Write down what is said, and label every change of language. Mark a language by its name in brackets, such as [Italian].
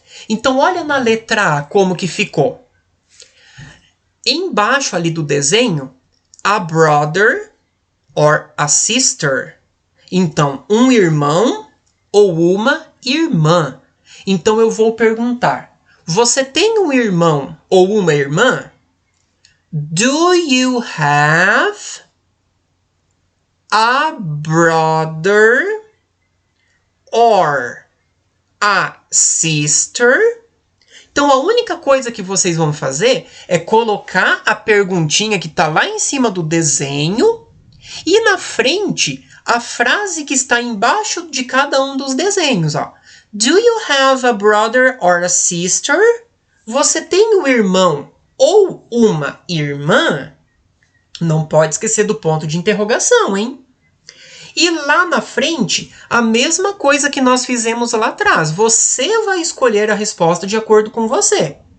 [Portuguese] Então, olha na letra A como que ficou. Embaixo ali do desenho, [English] a brother or a sister. [Portuguese] Então, um irmão ou uma irmã. Então, eu vou perguntar. Você tem um irmão ou uma irmã? [English] Do you have a brother or a sister? [Portuguese] Então, a única coisa que vocês vão fazer é colocar a perguntinha que está lá em cima do desenho e na frente a frase que está embaixo de cada um dos desenhos. Ó. [English] Do you have a brother or a sister? [Portuguese] Você tem um irmão ou uma irmã? Não pode esquecer do ponto de interrogação, hein? E lá na frente, a mesma coisa que nós fizemos lá atrás. Você vai escolher a resposta de acordo com você.